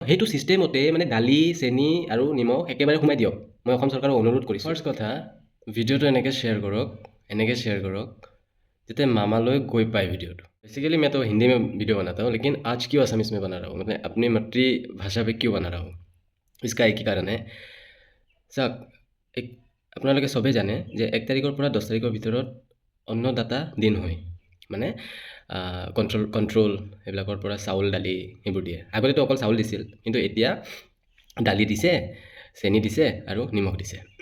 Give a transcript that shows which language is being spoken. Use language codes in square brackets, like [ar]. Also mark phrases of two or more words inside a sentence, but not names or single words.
[as] সেইটো ছিষ্টেমতে মানে দালি চেনি আৰু নিমখ একেবাৰে সোমাই দিয়ক মই অসম চৰকাৰক অনুৰোধ কৰিছোঁ ফাৰ্ষ্ট কথা ভিডিঅ'টো এনেকৈ শ্বেয়াৰ কৰক যাতে মামালৈ গৈ পায় ভিডিঅ'টো [hi] बेसिकली मैं तो हिंदी में वीडियो बनाता हूँ लेकिन आज क्यों असमीस में बना रहा हूँ मतलब अपनी मातृभाषा पे क्यों बना रहा हूँ इसका एक ही कारण है [as] চাওক আপোনালোকে চবেই জানে যে 1 তাৰিখৰ পৰা 10 তাৰিখৰ ভিতৰত অন্নদাতা দিন হয় মানে কণ্ট্ৰল এইবিলাকৰ পৰা চাউল দালি এইবোৰ দিয়ে আগতেতো অকল চাউল দিছিল কিন্তু এতিয়া দালি দিছে চেনি দিছে আৰু নিমখ দিছে